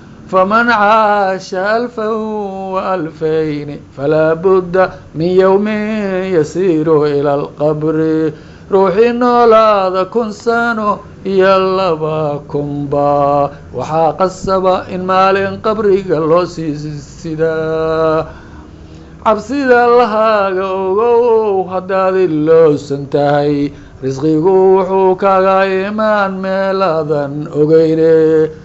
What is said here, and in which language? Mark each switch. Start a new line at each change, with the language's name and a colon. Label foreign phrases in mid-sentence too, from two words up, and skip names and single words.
Arabic: فمن عاش ألفا وألفين فلا بد من يوم يسير إلى القبر.
Somali: Ruuxii noolaada kun sano iyo laba kun ba, waxaa qasaba in maalin qabriga loo sii sidaa. Cabsida Allahaaga ogow haddaad ilowsan tahay, risqigu wuxuu kaaga imaan meel aadan ogeyne.